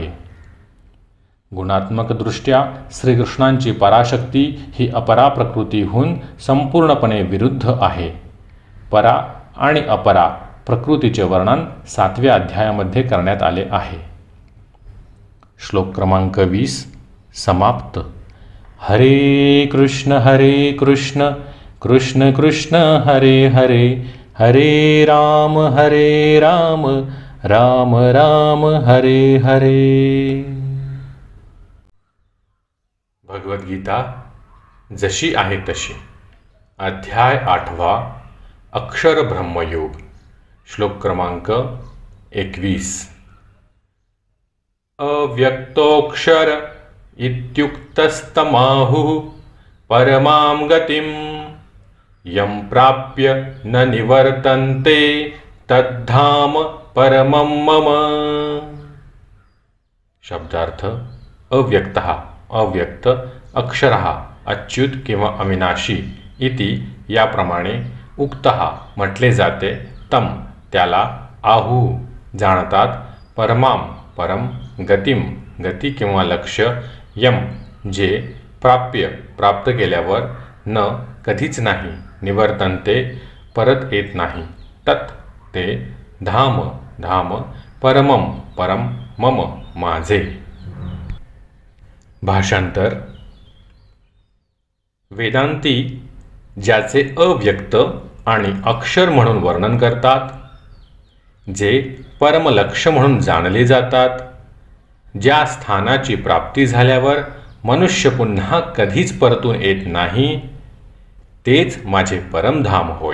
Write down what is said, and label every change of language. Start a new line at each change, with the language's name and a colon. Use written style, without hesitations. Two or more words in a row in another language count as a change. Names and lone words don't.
Marathi: गुणात्मकदृष्ट्या श्रीकृष्णांची पराशक्ती ही अपरा प्रकृतीहून संपूर्णपणे विरुद्ध आहे. परा आणि अपरा प्रकृतीचे वर्णन 7व्या अध्यायामध्ये करण्यात आले आहे. श्लोक क्रमांक 20 समाप्त.
Sanskrit: हरे कृष्ण कृष्ण कृष्ण हरे हरे, हरे राम राम राम हरे हरे.
Marathi: भगवद्गीता जशी आहे तशी. अध्याय 8वा. अक्षर ब्रह्मयोग. श्लोक क्रमांक 21.
Sanskrit: अव्यक्तोऽक्षर इत्युक्तस्तमाहुः परमां गतिं यं प्राप्य न निवर्तन्ते तद्धाम परमं मम.
Marathi: शब्दार्थ. अव्यक्तः, अव्यक्त, अक्षरः, अच्युत किंवा अविनाशी इति याप्रमाणे उक्तः म्हटले जाते. तम त्याला, आहू जाणतात, परमाम परम, गतिम गती किंवा लक्ष्य, यम जे, प्राप्य प्राप्त केल्यावर, न कधीच नाही, निवर्तन्ते परत येत नाही, तत् ते, धाम धाम, परमम परम, मम माझे. भाषांतर. वेदांती ज्याचे अव्यक्त आणि अक्षर म्हणून वर्णन करतात, जे परमलक्ष्य म्हणून जाणले जातात, ज्या स्थानाची प्राप्ती झाल्यावर मनुष्य पुन्हा कधीच परतून येत नाही, तेच माझे परमधाम होय.